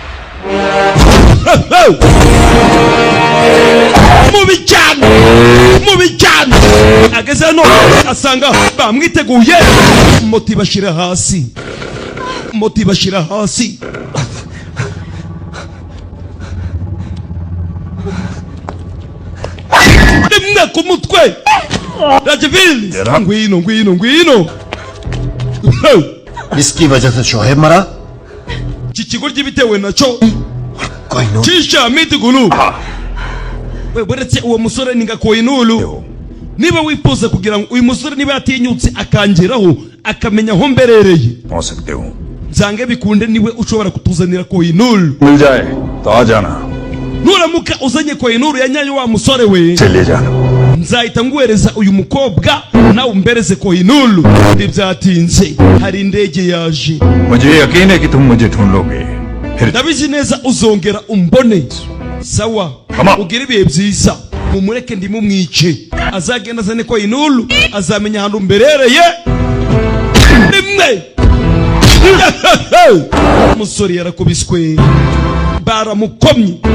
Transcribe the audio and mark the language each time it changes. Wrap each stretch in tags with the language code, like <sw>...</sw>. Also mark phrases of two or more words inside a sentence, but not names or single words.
<rw>mubi cyane ageze hano asanga bamwiteguye moto ibashira hasi rimwe ku mutwe Rajvili ngwino</rw> <hi>इसकी वजह से शोहेब मरा</hi> <rw>iki kigo ry'ibitewe nacyo</rw> <hi>कोई नो</hi> <rw>kisha miti gulu we buretse uwo musore ninga koinulu niba wifuza kugira ngo uyu musore niba yatinyutse akangeraho akamenya aho mberereye</rw> <hi>हो सकते हो</hi> <rw>zange bikunde niwe ushobora kutuzanira koinulu</rw> <hi>मिल जाए तो आ जाना</hi> <rw>nuramuka uzanye koinulu ya nyayo wa musore we</rw> <hi>चले जाना</hi> <rw>nzahita nguhereza uyu mukobwa nawe umbereze Kohinoor. Ntibyatinze hari indege yaje.</rw> <hi>मुझे यकीन है कि तुम मुझे ढूंढ लोगे फिर</hi> <rw>ndabizi neza uzongera umbone. Sawa, ugira ibihe byiza, mumureke ndimumwice, azagenda azane Kohinoor, azamenya ahantu mberereye rimwe. Umusore yarakubiswe baramukomye.</rw>